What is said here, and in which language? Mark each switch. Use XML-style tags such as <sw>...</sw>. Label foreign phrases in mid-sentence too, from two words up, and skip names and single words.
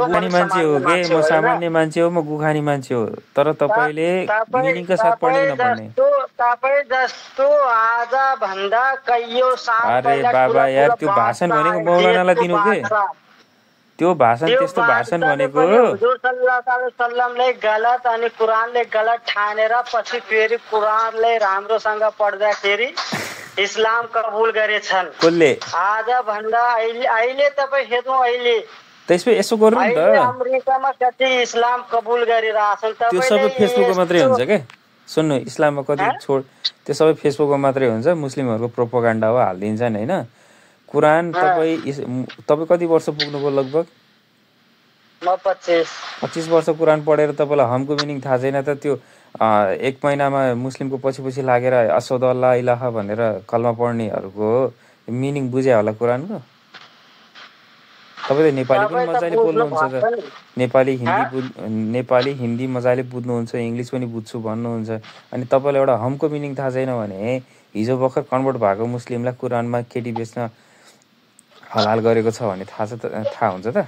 <ne>म गुखानी मान्छे हो के म सामान्य मान्छे हो म गुखानी मान्छे हो तर तपाईँले मिनिङका साथ पढ्ने कि नपढ्ने तपाईँ जस्तो आज भन्दा कैयौं साल अरे बाबा यार त्यो भाषण भनेको मौलानालाई दिनु के त्यो भाषण त्यस्तो भाषण भनेको हुजुर</ne> <ar>صلى الله عليه وسلم</ar> <ne>गलत अनि कुरानले गलत ठानेर पछि फेरि कुरानले राम्रोसँग पढ्दाखेरि इस्लाम कबुल गरेछन् कसले आज भन्दा अहिले तपाईँ हेर्नु अहिले त्यसपछि यसो गर्नु नि त अमेरिकामा कति इस्लाम कबुल गरिरहेछन् त्यो सबै फेसबुकमा मात्रै हुन्छ के सुन्नु इस्लाममा कति छोड त्यो सबै फेसबुकमा मात्रै हुन्छ मुस्लिमहरूको प्रोपोगन्डा हो हालिदिन्छन् हैन कुरान तपाईँ कति वर्ष पुग्नुभयो लगभग म 25 वर्ष कुरान पढेर तपाईँलाई हमको मिनिङ थाहा छैन त त्यो एक महिनामा मुस्लिमको पछि लागेर</ne> <ar>أشهد ألا إله</ar> <ne>भनेर कलमा पढ्नेहरूको मिनिङ बुझ्या होला कुरानको तपाईँले नेपाली पनि मजाले बोल्नुहुन्छ त नेपाली हिन्दी मजाले बुझ्नुहुन्छ इङ्ग्लिस पनि बुझ्छु भन्नुहुन्छ अनि तपाईँलाई एउटा हमको मिनिङ थाहा छैन भने हिजो भर्खर कन्भर्ट भएको मुस्लिमलाई कुरानमा केटी बेच्न हलाल गरेको छ भने थाहा हुन्छ त</ne>